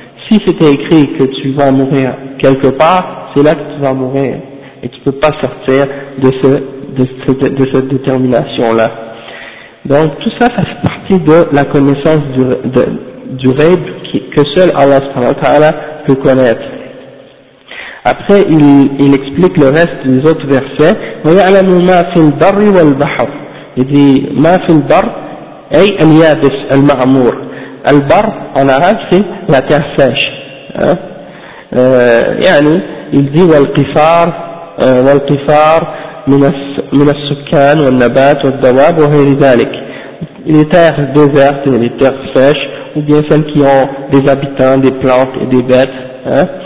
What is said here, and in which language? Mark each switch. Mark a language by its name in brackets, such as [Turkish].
[French] Si c'était écrit que tu vas mourir quelque part, c'est là que tu vas mourir et tu ne peux pas sortir de cette détermination-là. Donc tout ça, ça fait partie de la connaissance du rêve que seul Allah subhanahu wa ta'ala peut connaître. Après, il explique le reste des autres versets. [Arabic] « وَيَعْلَمُ مَا فِي الْبَرِّ وَالْبَحْرِ » [French] Il dit [Arabic] « مَا فِي الْبَرِّ » اي اليابس المعمور. [French] « البر » en arabe, c'est la terre sèche. [Arabic] يعني, [French] il dit « [Arabic] والقفار والقفار من السكان والنبات والدواب وغير ذلك [French] » Les terres désertes, les terres sèches, ou bien celles qui ont des habitants, des plantes et des bêtes. Hein.